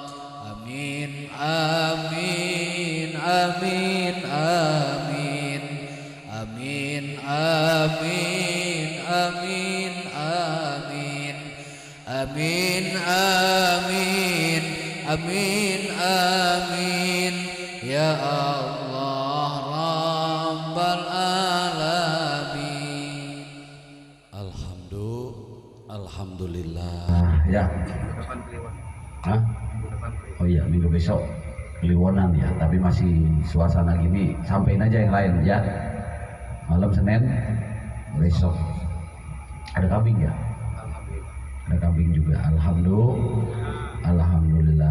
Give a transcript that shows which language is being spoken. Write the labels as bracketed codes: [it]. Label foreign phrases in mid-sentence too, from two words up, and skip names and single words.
[ar] آمين آمين آمين آمين آمين آمين آمين آمين آمين آمين آمين آمين يا الله رب العالمين. [id] Alhamdulillah. Ya. Hah? Oh iya, minggu besok Kliwonan ya, tapi masih suasana gini, sampein aja yang lain ya. Malam Senin besok ada kambing ya? Ada kambing juga. Alhamdulillah.